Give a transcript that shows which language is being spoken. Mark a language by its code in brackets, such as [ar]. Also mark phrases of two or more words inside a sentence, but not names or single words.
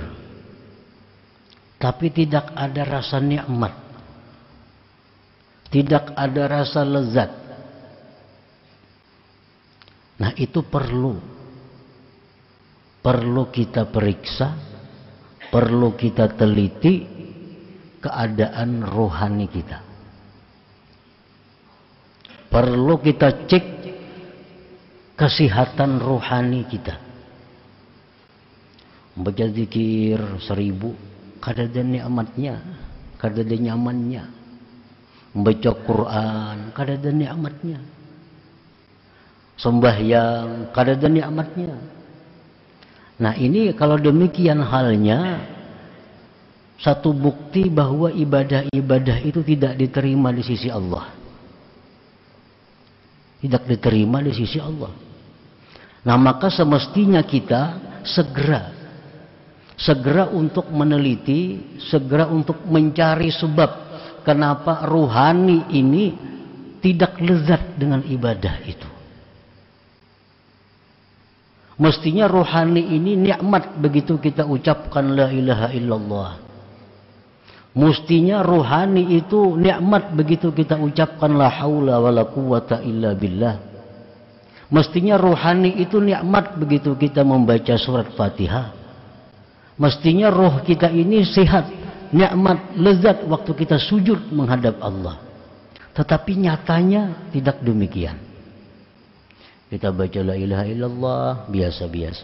[id] tapi tidak ada rasa nikmat, tidak ada rasa lezat, nah itu perlu kita periksa, perlu kita teliti keadaan rohani kita. Perlu kita cek kesehatan rohani kita. Membaca zikir 1000, [bjn] kadada nikmatnya, kadada nyamannya. [id] Membaca Quran, [bjn] kadada nikmatnya. Sembahyang, kadada nikmatnya. [id] Nah, ini kalau demikian halnya, satu bukti bahwa ibadah-ibadah itu tidak diterima di sisi Allah. Tidak diterima di sisi Allah. Nah, maka semestinya kita segera untuk meneliti, segera untuk mencari sebab kenapa ruhani ini tidak lezat dengan ibadah itu. Mestinya rohani ini nikmat begitu kita ucapkan [ar] la ilaha illallah. [id] Mestinya rohani itu nikmat begitu kita ucapkan [ar] la haula wala quwata illa billah. [id] Mestinya rohani itu nikmat begitu kita membaca surat Fatihah. Mestinya roh kita ini sehat, nikmat, lezat waktu kita sujud menghadap Allah. Tetapi nyatanya tidak demikian. Kita baca [ar] la ilaha illallah [id] biasa-biasa.